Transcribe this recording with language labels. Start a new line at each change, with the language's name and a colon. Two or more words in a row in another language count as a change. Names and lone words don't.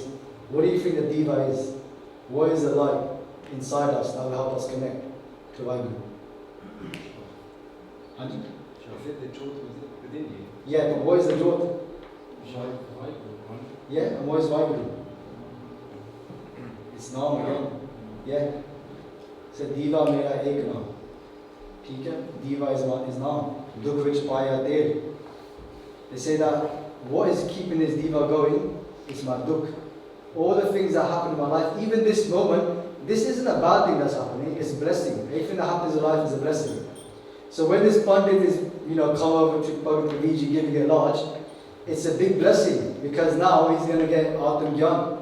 English: What do you think the diva is? What is the light inside us that will help us connect to Vaheguru? Is it the truth within you? Yeah, but what is the Jyot? Yeah, and what is Vaheguru? It's Naam again. Yeah.
Punjabi: So ਦੀਵਾ ਮੇਰਾ ਏਕ ਨਾਮ.
Hindi: ठीक है?
English: Diva is Naam.
Punjabi: ਦੁਖ ਵਿਚ ਪਾਇਆ ਤੇਗ.
English: They say that what is keeping this Diva going is my dukh. All the things that happen in my life, even this moment, this isn't a bad thing that's happening, it's a blessing. Everything that happens in life is a blessing. So when this Pandit is, come over to Bhagat Kabir Ji giving it large, it's a big blessing, because now he's going to get
Punjabi: ਆਤਮ ਗਿਆਨ.